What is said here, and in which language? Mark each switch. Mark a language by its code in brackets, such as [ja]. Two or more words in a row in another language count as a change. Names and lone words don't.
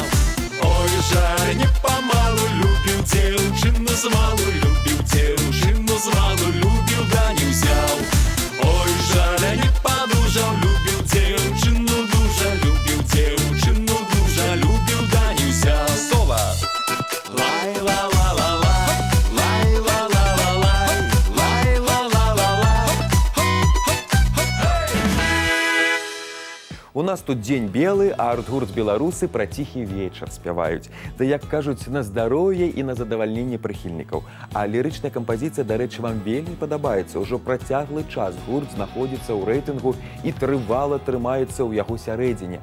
[be] Ой, жаль, не памалу, любіў дзяўчыну змалу, любіў дзяўчыну змалу, любіў, да не ўзяў. Ой, жаль, не падужаў, любіў дзяўчыну дужа, любіў дзяўчыну дужа, любіў, да не ўзяў. Соло! Лай-ла-ла-ла-лай, лай-ла-ла-ла-лай, лай-ла-ла-ла-лай. У нас тут дзень белы, а арт-гурт беларусы пра ціхі вечар спяваюць. Да, як кажуць, на здароўе і на задавальненне прыхільнікаў. А лірычная кампазіцыя, дарэчы, вам вельмі падабаецца. Ужо працяглы час гурт знаходзіцца ў рэйтынгу і трывала трымаецца ў яго сярэдзіне.